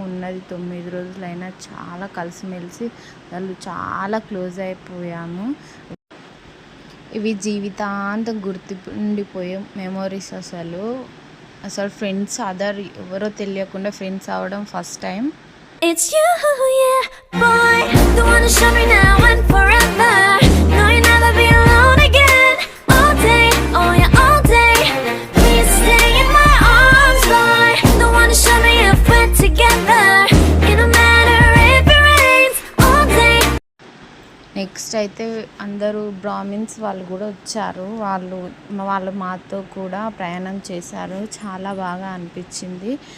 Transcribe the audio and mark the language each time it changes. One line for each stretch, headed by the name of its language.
Telugu: ఉన్నది 9 రోజులైనా చాలా కలిసిమెలిసి వాళ్ళు చాలా క్లోజ్ అయిపోయాము. ఇవి జీవితాంతం గుర్తుండిపోయే మెమొరీస్. అసలు ఫ్రెండ్స్ ఎవరో తెలియకుండా ఫ్రెండ్స్ అవ్వడం first time.
English: It's you, yeah, boy, the one to show me now and forever. No, you'll never be alone again. All day, oh yeah, all day. Please stay in my arms, boy, the one to show me if we're together. It don't matter if it rains, all day.
Telugu: Next అయితే అందరూ Brahmins వాళ్ళు కూడా వచ్చారు, వాళ్ళు మాతో కూడా ప్రయాణం చేశారు, చాలా బాగా అనిపించింది.